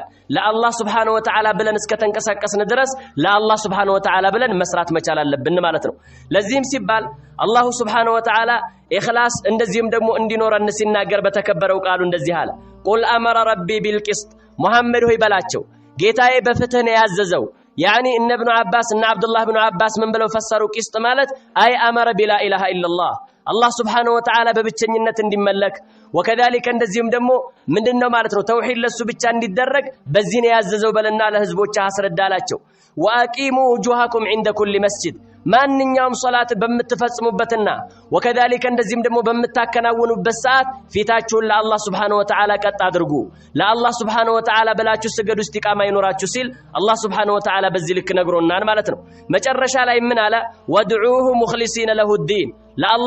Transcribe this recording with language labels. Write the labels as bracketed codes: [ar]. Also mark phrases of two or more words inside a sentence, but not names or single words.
[am] ለአላህ [ar] سبحانه وتعالى [am] ብለን እስከተንቀሳቀስን ድረስ ለአላህ [ar] سبحانه وتعالى [am] ብለን መስራት መቻል አለብን ማለት ነው። ለዚህም ሲባል አላህ [ar] سبحانه وتعالى [am] ኢኽላስ እንደዚህም ደግሞ እንዲኖረን ሲናገር በተከበረው ቃሉ እንደዚህ አለ [ar] قل أمر ربي بالقسط [am] ሙሐመድ ሆይ በላቸው ጌታዬ በፍትህ ነው ያዘዘው። ያኒ ኢብኑ አባስ እና አብዱላህ ኢብኑ አባስ ምን ብለው ፈሰሩ ቂስጥ ማለት [ar] أي أمر بلا إله إلا الله الله سبحانه وتعالى ببتشنينة [am] እንዲመለክ وكذلك እንደዚህም ደግሞ ምንድነው ማለት ነው ተውሂድ ለሱ ብቻ እንዲደረግ በዚህ ነው ያዘዘው በለና ለህዝቦች አስረዳላቸው [ar] واقيموا وجوهكم عند كل مسجد [am] ማንኛውም ሶላት በመተፈጽሙበትና وكذلك እንደዚህም ደግሞ በመታከናወኑበት ሰዓት ፊታችሁን ለአላህ [ar] سبحانه وتعالى [am] ቀጥ አድርጉ ለአላህ [ar] سبحانه وتعالى [am] በላችሁ ስገዱ እስቲቃማ ይኖራችሁ ሲል አላህ [ar] سبحانه وتعالى [am] በዚህ ልክ ነግሮናል ማለት ነው መጨረሻ ላይ ምን አለ [ar] وادعوه مخلصين له الدين [am] ለአላህ